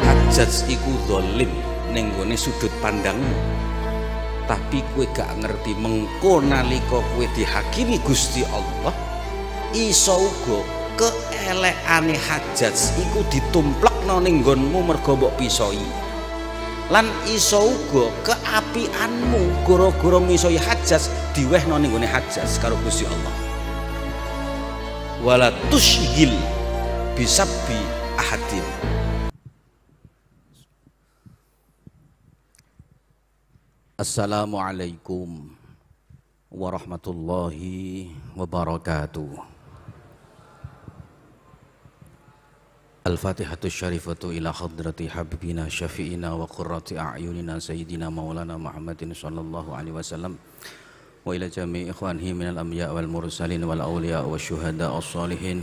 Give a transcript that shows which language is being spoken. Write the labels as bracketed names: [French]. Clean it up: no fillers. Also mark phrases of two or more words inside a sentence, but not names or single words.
[Javanese] Hajjaj iku zalim ning gone sudut pandangmu, tapi kowe gak ngerti mengko nalika kowe dihakimi Gusti Allah iso uga keelekane Hajjaj iku ditumplekno ning nggonmu mergo mbok pisoi, lan iso uga keapianmu gara-gara misoi Hajjaj diwehno ning gone Hajjaj karo Gusti Allah. [Arabic] ولا تشغل بسب أحد. السلام عليكم ورحمة الله وبركاته. الفاتحة شريفة إلى حضرة حبيبنا شفيعنا وقرة أعيننا سيدنا مولانا محمد صلى الله عليه وسلم وإلى جميع إخوانه من الأنبياء والمرسلين والأولياء والشهداء الصالحين